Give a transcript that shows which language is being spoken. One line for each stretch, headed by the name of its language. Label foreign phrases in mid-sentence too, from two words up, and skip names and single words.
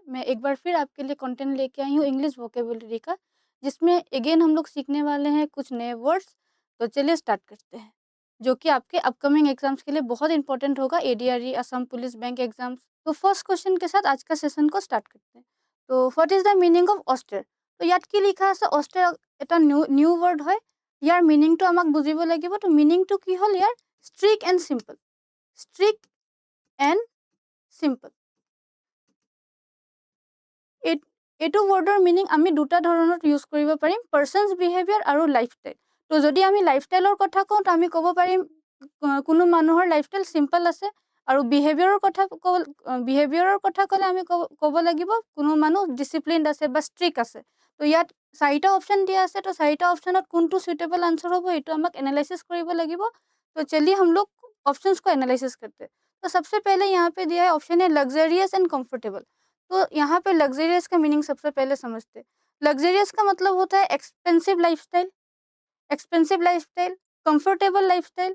Hindi: मैं एक बार फिर आपके लिए कंटेंट लेके आई हूँ
English: English vocabulary
Hindi: का, जिसमें अगेन हम लोग सीखने वाले हैं कुछ नए वर्ड्स। तो चलिए स्टार्ट करते हैं, जो कि आपके
English: upcoming exams
Hindi: के लिए बहुत इंपॉर्टेंट होगा, एडीआरई, असम पुलिस,
English: bank exams.
Hindi: तो
English: first question
Hindi: के साथ आज का सेशन को स्टार्ट करते हैं। तो
English: what is the meaning of austere?
Assamese: तो ইয়াত কি লিখা আছে? অস্ট্রেৰ এটা
English: new word
Assamese: হয়। ইয়াৰ মিনিংটো আমাক বুজিব লাগিব। তো মিনিংটো কি হ'ল ইয়াৰ?
English: strict and simple. strict and simple.
Assamese: এইটো ৱৰ্ডৰ মিনিং আমি দুটা ধৰণত ইউজ কৰিব পাৰিম,
English: person's behaviour
Assamese: আৰু লাইফষ্টাইল। তো যদি আমি লাইফষ্টাইলৰ কথা কওঁ তো আমি ক'ব পাৰিম কোনো মানুহৰ
English: lifestyle simple
Assamese: আছে, আৰু বিহেভিয়াৰৰ কথা ক'লে আমি ক'ব লাগিব কোনো মানুহ ডিচিপ্লিনড আছে বা ষ্ট্ৰিক্ট আছে। তো ইয়াত চাৰিটা অপশ্যন দিয়া আছে। তো চাৰিটা অপশ্যনত কোনটো
English: suitable answer
Assamese: হ'ব এইটো আমাক एनालिसिस কৰিব লাগিব।
Hindi: तो चलिए हम लोग ऑप्शंस को एनालिसिस करते हैं। तो सबसे पहले यहाँ पे दिया है ऑप्शन है
English: luxurious and comfortable.
Hindi: तो यहाँ पे लग्जरियस का मीनिंग सबसे पहले समझते हैं। लग्जरियस का मतलब होता है
English: expensive lifestyle, expensive lifestyle, comfortable lifestyle.